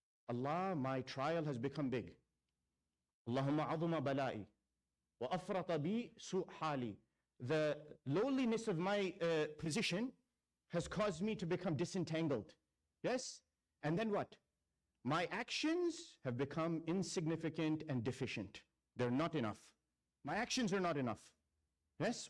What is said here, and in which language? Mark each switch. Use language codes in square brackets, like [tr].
[en] Allah, my trial has become big. [ar] اللهم عظم بلائي وأفرط بي سوء حالي. [en] The lowliness of my position has caused me to become disentangled. Yes? And then what? My actions have become insignificant and deficient. They're not enough. My actions are not enough. Yes?